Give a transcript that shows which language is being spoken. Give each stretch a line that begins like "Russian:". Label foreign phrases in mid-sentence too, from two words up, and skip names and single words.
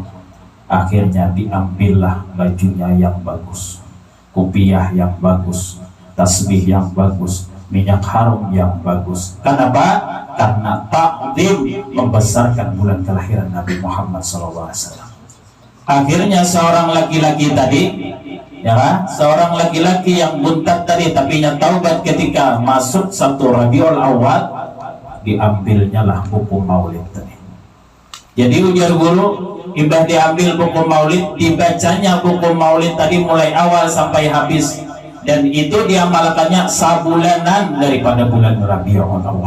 Indonesian: Akhirnya diambillah bajunya yang bagus, kopiah yang bagus, tasbih yang bagus, minyak harum yang bagus. Kenapa? Karena takdim membesarkan bulan kelahiran Nabi Muhammad SAW. Akhirnya seorang laki-laki tadi, ya kan? Seorang laki-laki yang buntat tadi, tapi nya taubat ketika masuk 1 Rabiul Awal, diambilnya lah buku Maulid tadi. Jadi ujar guru, ibadah diambil buku Maulid, dibacanya buku Maulid tadi mulai awal sampai habis, dan itu diamalkannya sabulanan daripada bulan Rabiul Awal.